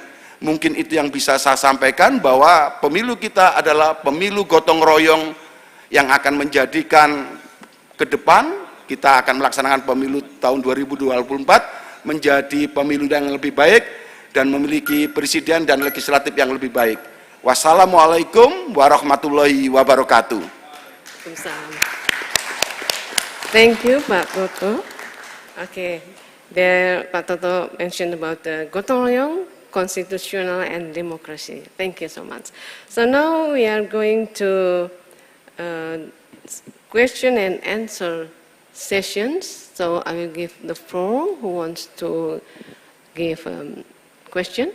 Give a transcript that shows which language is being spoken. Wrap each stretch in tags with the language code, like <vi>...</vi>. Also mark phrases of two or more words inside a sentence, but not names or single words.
<id>Mungkin itu yang bisa saya sampaikan, bahwa pemilu kita adalah pemilu gotong royong yang akan menjadikan ke depan kita akan melaksanakan pemilu tahun 2024 menjadi pemilu yang lebih baik dan memiliki presiden dan legislatif yang lebih baik.</id> <ar>والسلام عليكم ورحمة الله وبركاته.</ar> <en>Thank you, Pak Toto. Okay, there Pak Toto mentioned about the</en> <id>gotong royong,</id> <en>constitutional and democracy. Thank you so much. So now we are going to question and answer sessions. So I will give the floor who wants to give question.</en>